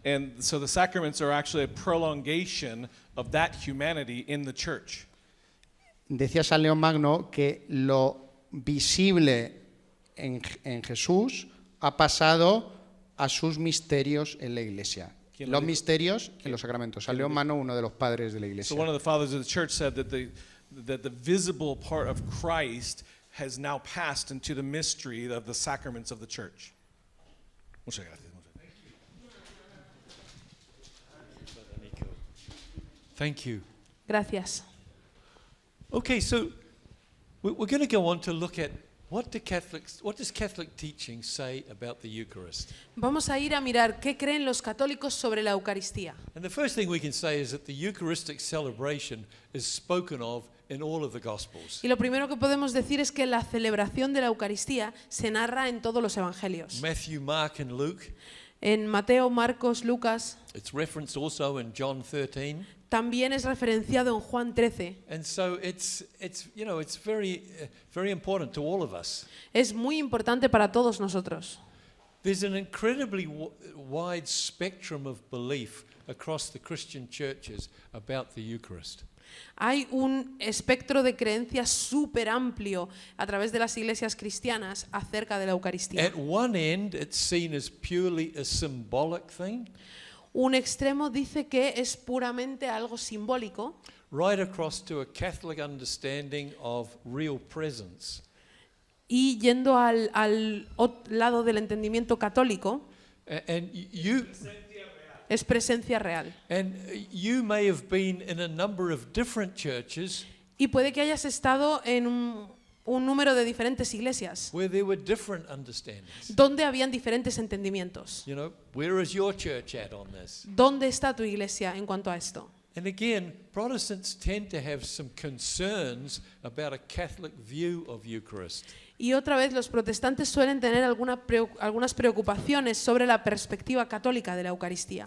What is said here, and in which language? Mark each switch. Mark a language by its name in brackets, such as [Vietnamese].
[English] And so the sacraments are actually a prolongation of that humanity in the church. [Spanish] Decía San León Magno que lo visible en Jesús ha pasado a sus misterios en la Iglesia. ¿Quién lo Los dijo? misterios en los sacramentos. San León Magno, uno de los padres de la [English] So [Spanish] Iglesia. [English] one of the fathers of the church said that the visible part of Christ has now passed into the mystery of the sacraments of the church. [Spanish] Muchas gracias. [English] Thank you. [Spanish] Gracias. [English] Okay, so we're going to go on to look at what does Catholic teaching say about the Eucharist? [Spanish] Vamos a ir a mirar qué creen los católicos sobre la Eucaristía. [English] And the first thing we can say is that the Eucharistic celebration is spoken of in all of the Gospels. [Spanish] Y lo primero que podemos decir es que la celebración de la Eucaristía se narra en todos los evangelios. [English] Matthew, Mark, and Luke. [Spanish] En Mateo, Marcos, Lucas, [English] It's referenced also in John 13. [Spanish] también es referenciado en Juan 13. [English] And so it's very important to all of us. [Spanish] Es muy importante para todos nosotros. [English] There's an incredibly wide spectrum of belief across the Christian churches about the Eucharist. [Spanish] Hay un espectro de creencias súper amplio a través de las iglesias cristianas acerca de la Eucaristía. [English] At one end, it's seen as purely a symbolic thing, [Spanish] Un extremo dice que es puramente algo simbólico, [English] right across to a Catholic understanding of real presence. [Spanish] y yendo al lado del entendimiento católico, [English] And you [Spanish] es presencia real. [English] may have been in a number of different churches [Spanish] Y puede que hayas estado en un número de diferentes iglesias [English] where there were different understandings. [Spanish] donde habían diferentes entendimientos. [English] You know, where is your church at on this? [Spanish] ¿Dónde está tu iglesia en cuanto a esto? [English] And again, Protestants tend to have some concerns about a Catholic view of Eucharist. [Spanish] Y otra vez, los protestantes suelen tener algunas preocupaciones sobre la perspectiva católica de la Eucaristía.